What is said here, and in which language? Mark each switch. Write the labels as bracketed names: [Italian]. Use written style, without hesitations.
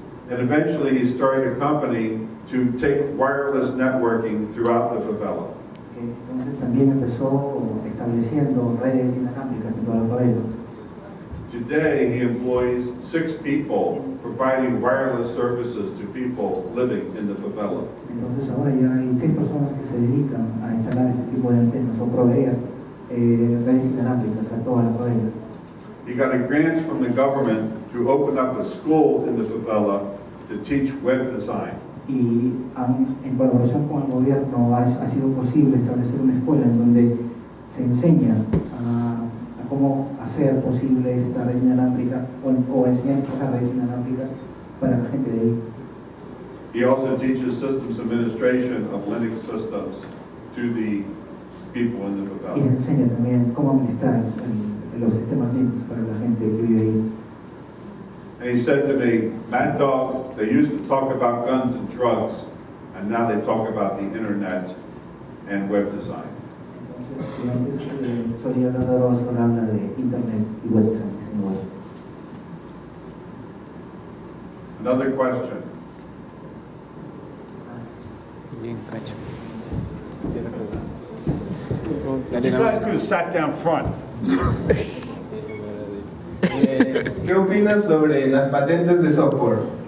[English] And eventually he started a company to take wireless networking throughout the favela. [Spanish] Entonces también empezó estableciendo redes inalámbricas en toda la favela. [English] Today, he employs 6 people providing wireless services to people living in the favela. [Spanish] Entonces ahora ya hay 3 personas que se dedican a instalar ese tipo de antenas o proveer redes inalámbricas a toda la favela. [English] He got a grant from the government to open up a school in the favela to teach web design. [Spanish] Y en colaboración con el gobierno ha sido posible establecer una escuela en donde se enseña a cómo hacer posible esta red inalámbrica o enseñar estas redes inalámbricas para la gente de ahí. [English] He also teaches systems administration of Linux systems to the people in the [Spanish] Y [English] favela. [Spanish] enseña también cómo administrar los sistemas Linux para la gente que vive ahí. [English] And he said to me, Maddog, they used to talk about guns and drugs, and now they talk about the internet and web design. [Spanish] Entonces, si antes solía hablar de drogas, ahora habla de internet y web design. [English] Another question. [Spanish] Bien, cacho. [English] You guys could have sat down front. [Spanish] ¿Qué opinas sobre las patentes de software?